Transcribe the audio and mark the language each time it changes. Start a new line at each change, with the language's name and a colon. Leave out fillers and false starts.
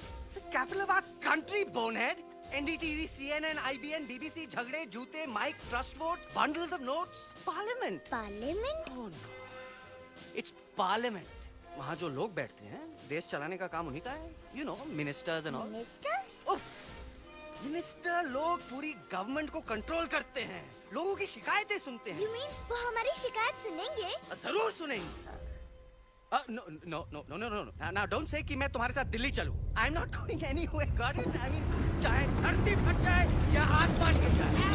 English: It's the capital of our country, bonehead. NDTV, CNN, IBN, BBC, झगड़े, जूते, mic, trust vote, bundles of notes, parliament. Parliament? Oh no. It's parliament.
Hindi: वहाँ जो लोग बैठते हैं, देश चलाने का काम उन्हीं का है।
English: You know, ministers and all. Ministers? उफ!
Hindi: मिनिस्टर लोग पूरी गवर्नमेंट को कंट्रोल करते हैं, लोगों की शिकायतें सुनते हैं।
English: You mean
Hindi: वो हमारी शिकायत सुनेंगे? जरूर सुनेंगे।
English: No. Now don't say
Hindi: कि मैं तुम्हारे साथ दिल्ली चलूं.
English: I'm not going anywhere. Got it? I mean,
Hindi: चाहे घर धरती फट जाए या आसमान गिर जाए।